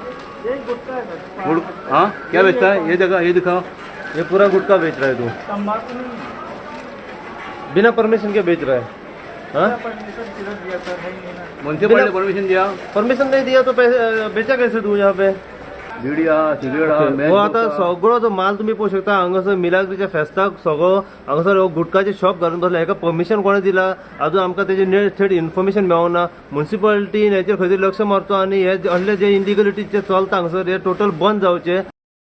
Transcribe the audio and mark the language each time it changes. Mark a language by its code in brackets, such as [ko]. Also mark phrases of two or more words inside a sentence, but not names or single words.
[hi] करते? यही गुटखा है सर. गुड़ हाँ क्या बेचता है? ये जगह ये दिखाओ. ये पूरा गुटखा बेच रहा है तू, तंबाकू नहीं. बिना परमिशन के बेच रहा है? हाँ परमिशन किधर दिया सर, है ही नहीं ना. म्युन्सिपालिटी परमिशन दिया. परमिशन नहीं दिया तो पैसे बेचा कैसे तू यहाँ पे? बिडिया सिगरेट [kok] हो आता सगळो जो माल तुम्ही पळोवंक शकता. हांगासर मिलाग्रीच्या फेस्ताक सगळो हांगासर गुटखाचे शॉप घालून बसला. हेका परमिशन कोणें दिला अजून आमकां तेजे थेट इन्फॉर्मेशन मेळोना. म्युन्सिपालिटीन हेचेर खंय तरी लक्ष मारचो आनी हे असले जे इलिगलिटी जे चलता हांगासर हे टोटल बंद जावचे.